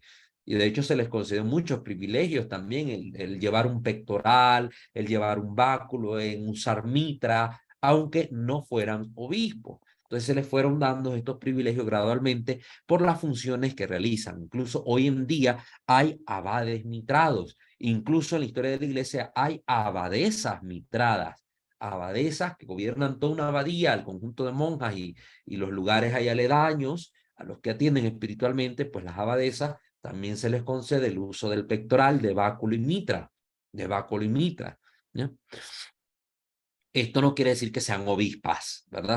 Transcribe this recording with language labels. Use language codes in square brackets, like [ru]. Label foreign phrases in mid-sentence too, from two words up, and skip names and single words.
[es] Y de hecho se les concedió muchos privilegios también, el llevar un pectoral, el llevar un báculo, en usar mitra, aunque no fueran obispos. Entonces se les fueron dando estos privilegios gradualmente por las funciones que realizan. Incluso hoy en día hay abades mitrados. Incluso en la historia de la iglesia hay abadesas mitradas, abadesas que gobiernan toda una abadía, el conjunto de monjas y los lugares ahí aledaños a los que atienden espiritualmente, pues las abadesas también se les concede el uso del pectoral, de báculo y mitra, ¿ya? Esto no quiere decir que sean obispas, ¿verdad?